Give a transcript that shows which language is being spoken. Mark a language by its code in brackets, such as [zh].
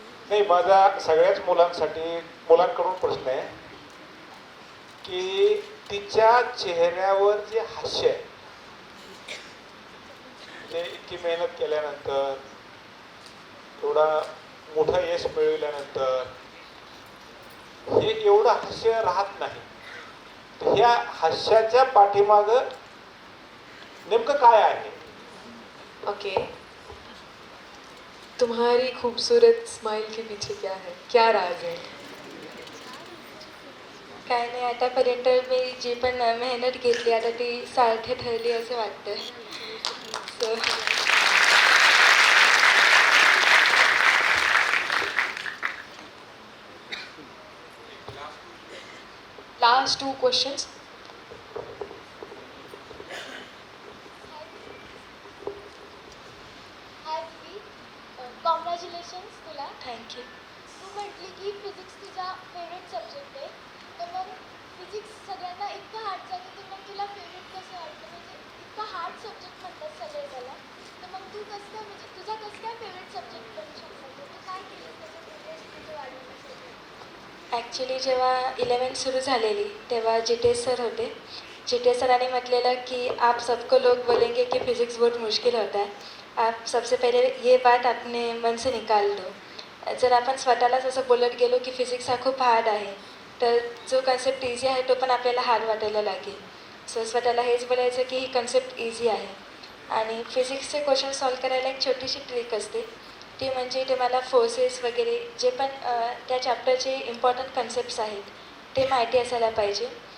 [mr] नाही, माझा सगळ्याच मुलांकडून प्रश्न आहे की तिच्या चेहऱ्यावर जे हास्य आहे ते इतकी मेहनत केल्यानंतर, थोडा मोठं यश मिळवल्यानंतर हे एवढं हास्य राहत नाही. तर ह्या हास्याच्या पाठीमागं नेमकं काय आहे? ओके. [hi] तुम्हारी खूबसूरत स्माइल के पीछे क्या है, क्या राज है? [mr] काय नाही, आतापर्यंत मी जी पण मेहनत घेतली आता ती सार्थ ठरली असं वाटतं. So [en] Last 2 questions. [mr] हाय दीदी, कॉंग्रॅच्युलेशन्स तुला. [en] Thank you. [mr] तू म्हटली की फिजिक्स तुझा फेवरेट सब्जेक्ट आहे, तर मग फिजिक्स सगळ्यांना इतकं हार्ड जातं, तर मग तुला फेवरेट कसं वाटतं? म्हणजे इतका हार्ड सब्जेक्ट म्हणतात सगळे त्याला, तर मग तू कसं काय, म्हणजे तुझा कसं काय फेवरेट सब्जेक्ट बनू शकतो? तू काय केलं त्याचं इंटरेस्ट तुझं वाढवण्यासाठी? ॲक्च्युली जेव्हा 11th सुरू झालेली तेव्हा GTS सर होते. [hi] GTS [mr] सरांनी म्हटलेलं [hi] कि आप सबको लोग बोलेंगे कि फिज़िक्स बहुत मुश्किल होता है, आप सबसे पहले ये बात अपने मन से निकाल दो. [mr] जर आपण स्वतःलाच असं बोलत गेलो की फिजिक्स हा खूप हार्ड आहे, तर जो कन्सेप्ट इझी आहे तो पण आपल्याला हार्ड वाटायला लागेल. सो स्वतःला हेच बोलायचं की ही कन्सेप्ट इझी आहे. आणि फिजिक्सचे क्वेश्चन सॉल्व करायला एक छोटीशी ट्रिक असते, ती म्हणजे तुम्हाला फोर्सेस वगैरे जे पण त्या चॅप्टरचे इम्पॉर्टंट कन्सेप्ट्स आहेत ते माहिती असायला पाहिजे.